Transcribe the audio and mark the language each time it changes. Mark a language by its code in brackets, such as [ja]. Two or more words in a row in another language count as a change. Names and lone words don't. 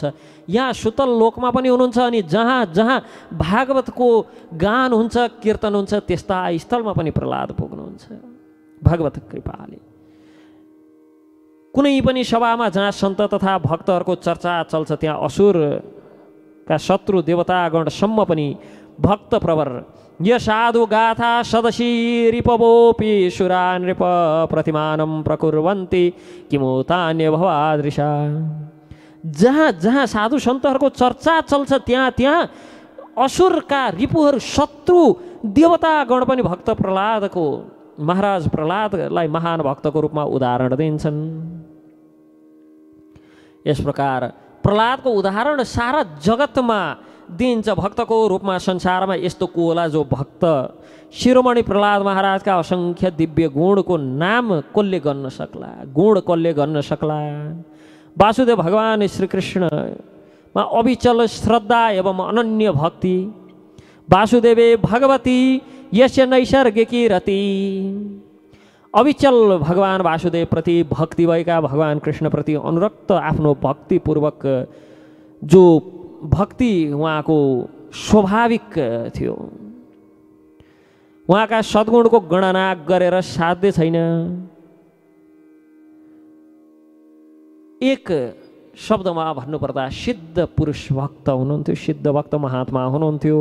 [ne] यहाँ सुतल लोकमा पनि हुनुहुन्छ अनि जहाँ जहाँ भागवतको गान हुन्छ, कीर्तन हुन्छ, त्यस्ता स्थलमा पनि प्रहलाद पुग्नुहुन्छ भगवत कृपाले। कुनै पनि सभामा जहाँ सन्त तथा भक्तहरूको चर्चा चल्छ त्यहाँ असुर का शत्रु देवतागणसम्म पनि [sa] भक्त प्रवर य साधु गाथा सदशी रिपवोपि सुरा नृप प्रतिमानं प्रकुर्वन्ति किमु तान्य भवादृशा। [ne] जहाँ जहाँ साधु सन्तहरूको चर्चा चल्छ त्यहाँ त्यहाँ असुरका रिपुहरू शत्रु देवतागण पनि भक्त प्रह्लादको महाराज प्रह्लादलाई महान भक्तको रूपमा उदाहरण दिन्छन्। यस प्रकार प्रह्लादको उदाहरण सारा जगतमा दिन्छ। भक्तको रूपमा संसारमा यस्तो को होला जो भक्त शिरोमणि प्रह्लाद महाराजका असङ्ख्य दिव्य गुणको नाम कसले गर्न सक्ला, गुण कसले गर्न सक्ला। वासुदेव भगवान श्रीकृष्णमा अविचल श्रद्धा एवं अनन्य भक्ति। [sa] वासुदेवे भगवती यस्य नैसर्गिकी रति। [ne] अविचल भगवान वासुदेव प्रति भक्ति भएका भगवान कृष्ण प्रति अनुरक्त आफ्नो भक्तिपूर्वक जो भक्ति उहाँको स्वाभाविक थियो। उहाँका सद्गुणको गणना गरेर साध्य छैन। एक शब्दमा भन्नुपर्दा सिद्ध पुरुष भक्त हुनुहुन्थ्यो, सिद्ध भक्त महात्मा हुनुहुन्थ्यो।